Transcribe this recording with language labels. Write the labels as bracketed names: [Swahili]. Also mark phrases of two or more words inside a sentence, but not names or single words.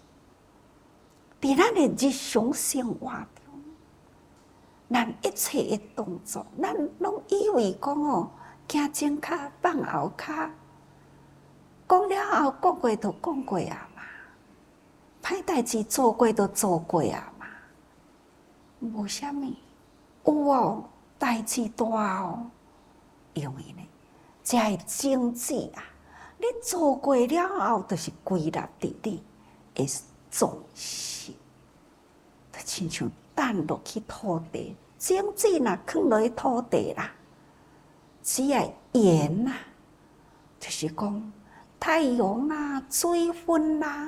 [Min Nan Chinese] 伫咱的日常生活中，咱一切的动作，咱拢以为讲哦，行前脚放后脚，讲了后讲过就讲过啊。歹代志做过都做过啊嘛，无啥物。有哦，代志大哦，因为呢，这个种子啊，你做过了后，就是归纳伫你的总是，就亲像弹落去土地，种子若放落去土地啦，只要盐啦，就是讲太阳啦、水分啦。